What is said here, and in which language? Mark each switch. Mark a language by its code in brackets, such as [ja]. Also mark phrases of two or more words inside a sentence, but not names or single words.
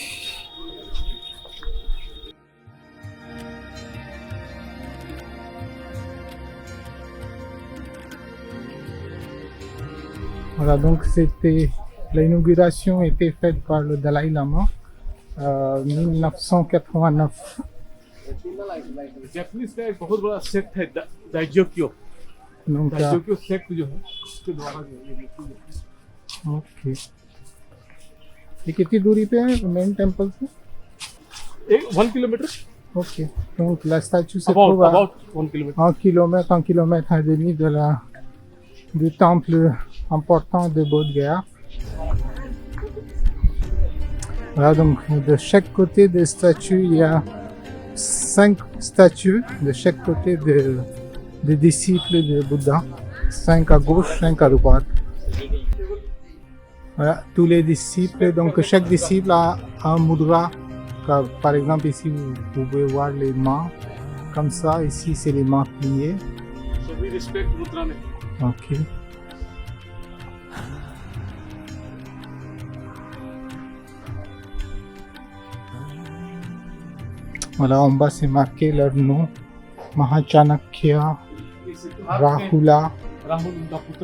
[fr] Voilà, donc l'inauguration était faite par le Dalai Lama en 1989. [hi] जापानीज का एक बहुत बड़ा सेक्ट है दाइजोक्यो [fr] Donc, [hi] दाइजोक्यो सेक्ट जो है उसके द्वारा जो है ये मूर्ति जो है ओके, ये कितनी दूरी पे है [en] main temple [hi] से? 1 किलोमीटर [fr] Ok. Donc la statue se [en] About [fr] trouve à [en] about 1 kilometer. [fr] 1 kilomètre et demi du temple important de Bodh Gaya. Voilà, donc de chaque côté des statues, il y a 5 statues de chaque côté des disciples de Bouddha. 5 à gauche, 5 à droite. Voilà, tous les disciples, donc chaque disciple a un mudra. Par exemple, ici, vous pouvez voir les mains comme ça. Ici, c'est les mains pliées. [en] So we respect Mudra. [fr] Ok. Voilà, en bas, c'est marqué leur nom. Mahachanakya, Rahula. [hi] Rahul का पुत्र.